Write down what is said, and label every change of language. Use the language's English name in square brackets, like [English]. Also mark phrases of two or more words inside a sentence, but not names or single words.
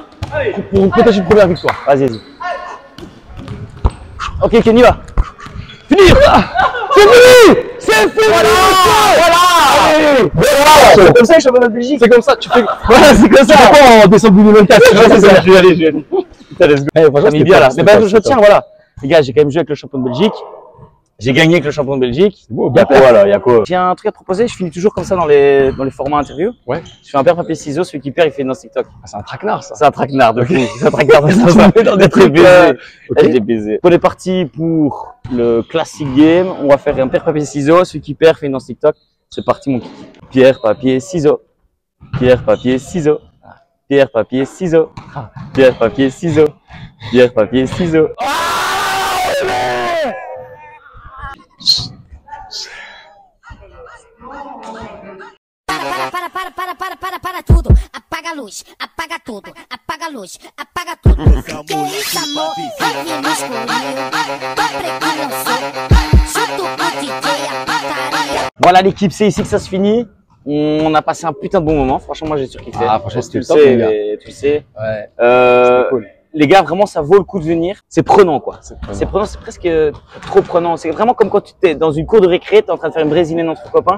[French] Pour protéger une première victoire. Vas-y, vas-y. Ok, Kenny va. Finir. C'est fini. C'est fini. Voilà. C'est comme ça le championnat de Belgique. C'est comme ça. Tu fais. Voilà, c'est comme ça. Tu fais pas en décembre 2024. C'est ça, je vais aller. Putain, [English] let's go. [French] Franchement, Ça met bien là. Mais ben, je tiens, voilà. Les gars, j'ai quand même joué avec le champion de Belgique. J'ai gagné avec le champion de Belgique. beau, Il y a quoi là? Il y a quoi? J'ai un truc à te proposer. Je finis toujours comme ça dans les formats interview. Ouais. Je fais un paire papier ciseaux. Celui qui perd, il fait une danse TikTok. Ah, c'est un traquenard ça. C'est un traquenard de fou. C'est un traquenard de ça. Dans des Très trucs. baisé. Ok. Je l'ai baisé. On est parti pour le [English] classic game. [French] On va faire un paire papier ciseaux. Celui qui perd fait une danse TikTok. C'est parti mon kiki. Pierre papier ciseaux. Pierre papier ciseaux. Pierre papier ciseaux. Pierre papier ciseaux. Pierre papier ciseaux. [Portuguese] Para tudo. Apaga a luz, apaga tudo, apaga a luz, apaga tudo. Que isso, amor? Aqui no escurinho, tô preto não sou. Chuto o DJ, a pataria. [French] Voilà l'équipe, c'est ici que ça se finit. On a passé un putain de bon moment. Franchement, moi j'ai surkiffé. Ah, franchement, tu le c'était top, sais, les gars. mais tu le sais. Ouais. Euh, Cool. Les gars, vraiment, ça vaut le coup de venir. C'est prenant, quoi. prenant. C'est prenant, c'est presque trop prenant. C'est vraiment comme quand tu es dans une cour de récré, t'es en train de faire une brésilienne entre copains.